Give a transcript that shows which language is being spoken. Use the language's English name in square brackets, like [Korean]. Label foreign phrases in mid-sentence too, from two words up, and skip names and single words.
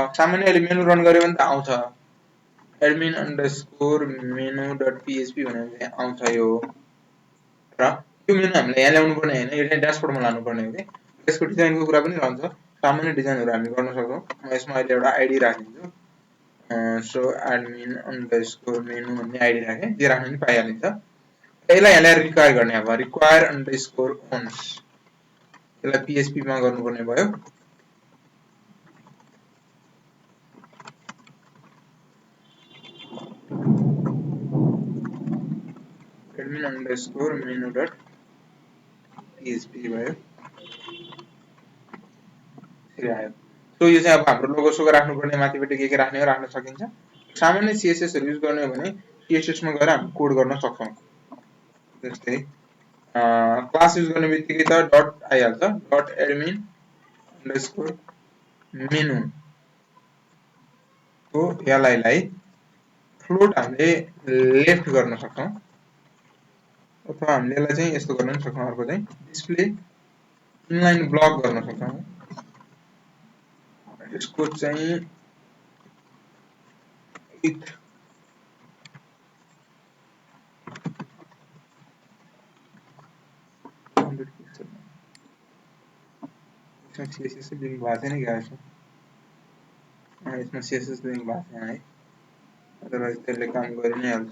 [Nepali] सामान्य अहिले [English] menu run [Nepali] गर्यो भने त आउँछ admin_menu.php भनेर चाहिँ आउँछ यो र यो मेनु हामीले यहाँ ल्याउनु पर्ने हैन, यो चाहिँ ड्यासबोर्डमा लानु पर्ने हो के। यसको डिजाइनको कुरा पनि रहन्छ। सामान्य डिजाइनहरु हामी गर्न सक्छौं। म यसमा अहिले एउटा आईडी राखिदिन्छु। सो admin_menu भन्ने आईडी राखे, जे राख्नु नि पाइहालिन्छ। यसलाई यहाँ ल्याएर रिक्वायर गर्ने अब require_ons यसलाई PHP मा गर्नुपर्ने भयो। admin_menu.php भयो। यसरी आयो। सो यो चाहिँ अब हाम्रो लोगो सोगो राख्नुपर्ने माथिपट्टि के राख्ने हो राख्न सकिन्छ। सामान्य CSS हरु युज गर्ने हो भने CSS मा गएर हामी कोड गर्न सक्छौं। जस्तै [English] class use [Nepali] गर्ने बित्तिकै त डट आइहाल्छ .admin_menu को यसलाई फ्लोट हामीले लेफ्ट गर्न सक्छौं अथवा हामीले यसलाई चाहिँ यस्तो गर्न पनि सक्छौं। अर्को चाहिँ [English] display inline block [Nepali] गर्न सक्छौं। यसको चाहिँ [English] with CSS link [Nepali] भएको छैन क्या यसमा CSS लिंक भएको छैन है, अदरवाइज त्यसले काम गरि नै हाल्छ।